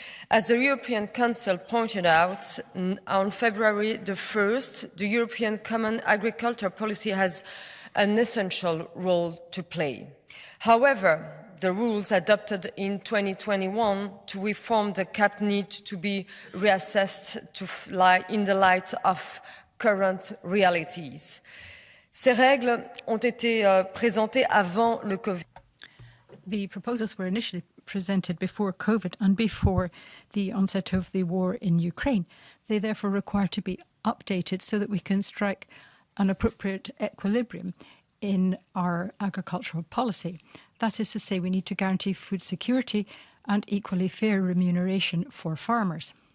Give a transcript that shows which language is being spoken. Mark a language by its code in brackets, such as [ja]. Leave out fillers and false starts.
[en] As the European Council pointed out, on February the 1st, the European Common Agriculture Policy has an essential role to play. However, the rules adopted in 2021 to reform the CAP need to be reassessed in the light of current realities. [fr] Ces règles ont été présentées avant le Covid. [en] The proposals were initially presented before COVID and before the onset of the war in Ukraine. They therefore require to be updated so that we can strike an appropriate equilibrium in our agricultural policy. That is to say, we need to guarantee food security and equally fair remuneration for farmers.